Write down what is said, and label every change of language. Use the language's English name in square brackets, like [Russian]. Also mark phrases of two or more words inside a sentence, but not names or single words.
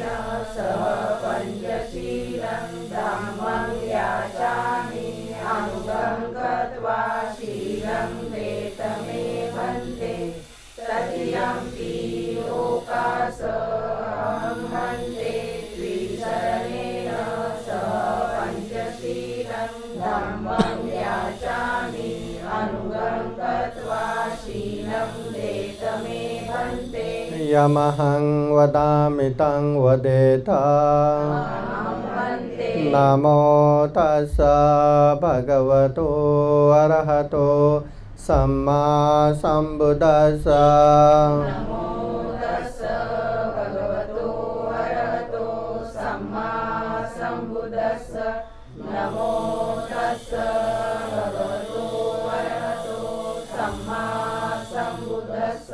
[Pali] सह पञ्चशीलं धम्मं याचामि अनुगं गत्वा शीलं देतमे भन्ते तृतीयम्पि योगास अहं वन्दे त्रिशरणेन सह पञ्चशीलं धम्मं याचामि अनुगं गत्वा शीलं देतमे भन्ते यमहं वदामि तं वदेत नमो तस्स भगवतो अरहतो सम्मा संबुद्धस्स। नमो तस्स भगवतो अरहतो सम्मा संबुद्धस्स। नमो तस्स भगवतो अरहतो सम्मा संबुद्धस्स।